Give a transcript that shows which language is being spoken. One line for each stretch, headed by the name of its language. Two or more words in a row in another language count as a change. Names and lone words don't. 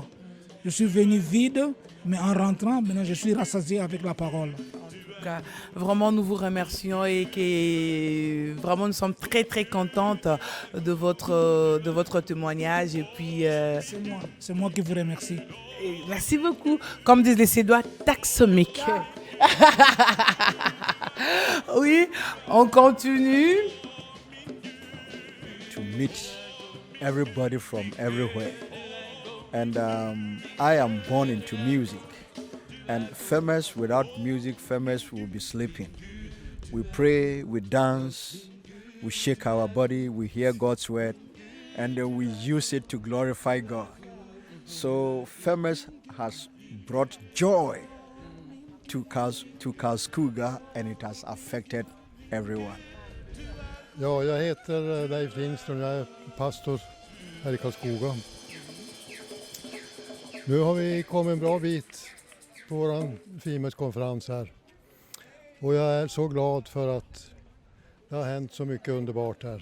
French: Je suis venu vide, mais en rentrant, maintenant je suis rassasié avec la parole. Vraiment, nous vous remercions et que vraiment nous sommes très très contentes de votre témoignage. Et puis, c'est moi qui vous remercie. Merci beaucoup. Comme disent les Suédois,
Swedish: tack så mycket.
French: Oui, on continue.
English: To meet everybody from everywhere. And I am born into music. And famous, without music, famous will be sleeping. We pray, we dance, we shake our body, we hear God's word, and then we use it to glorify God. So famous has brought joy to Karlskoga, and it has affected everyone.
Swedish: Ja, jag heter Leif Lindström, jag är pastor här i Karlskoga. Nu har vi kommit en bra bit på vår Fimes-konferens här. Och jag är så glad för att det har hänt så mycket underbart här.